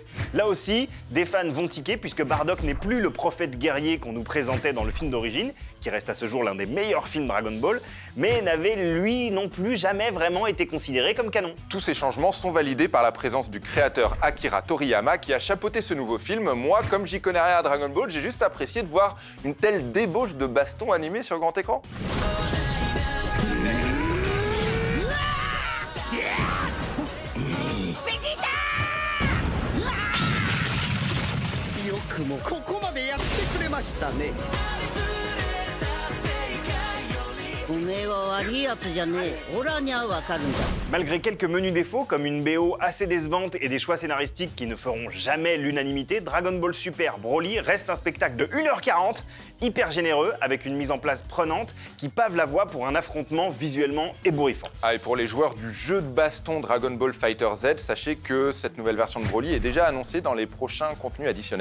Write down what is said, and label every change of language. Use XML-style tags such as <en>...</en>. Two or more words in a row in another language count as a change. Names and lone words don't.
<fr>Là aussi, des fans vont tiquer puisque Bardock n'est plus le prophète guerrier qu'on nous présentait dans le film d'origine, qui reste à ce jour l'un des meilleurs films Dragon Ball, mais n'avait lui non plus jamais vraiment été considéré comme canon. Tous ces changements sont validés par la présence du créateur Akira Toriyama qui a chapeauté ce nouveau film. Moi, comme j'y connais rien à Dragon Ball, j'ai juste apprécié de voir une telle débauche de baston animé sur grand écran.</fr> <ja>よくもここまでやってくれましたねおめえは悪いやつじゃねえオラにはわかるんだ</ja> <fr>Malgré quelques menus défauts comme une BO assez décevante et des choix scénaristiques qui ne feront jamais l'unanimité, Dragon Ball Super Broly reste un spectacle de 1h40, hyper généreux, avec une mise en place prenante qui pave la voie pour un affrontement visuellement ébouriffant. Ah, et pour les joueurs du jeu de baston Dragon Ball Fighter Z, sachez que cette nouvelle version de Broly est déjà annoncée dans les prochains contenus additionnels.</fr>